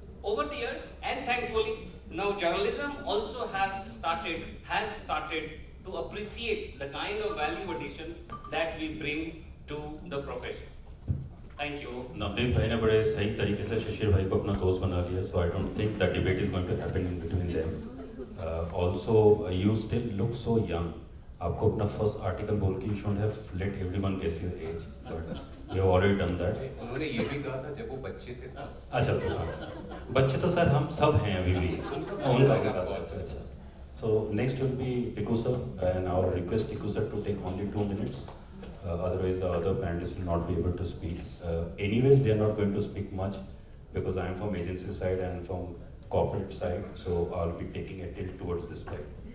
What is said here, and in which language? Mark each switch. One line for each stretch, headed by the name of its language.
English: Over the years, and thankfully, now journalism also has started to appreciate the kind of value addition that we bring to the profession. Thank you.
Hindi: Navdeep भाई ने बड़े सही तरीके से शिशिर भाई को अपना दोस्त बना लिया,
English: so I don't think that debate is going to happen in between them. Also, you still look so young.
Hindi: आपको अपना first article बोल के
English: you should have let everyone guess your age, but you have already done that.
Hindi: उन्होंने ये भी कहा था जब वो बच्चे थे तब. अच्छा तो हाँ, बच्चे तो सर हम सब हैं अभी भी. उनका अच्छा.
English: So next will be Tiku sir, and I will request Tiku sir to take only 2 minutes. Otherwise the other panelists will not be able to speak. Anyways, they are not going to speak much because I am from agency side and from corporate side, so I'll be taking a tilt towards this side.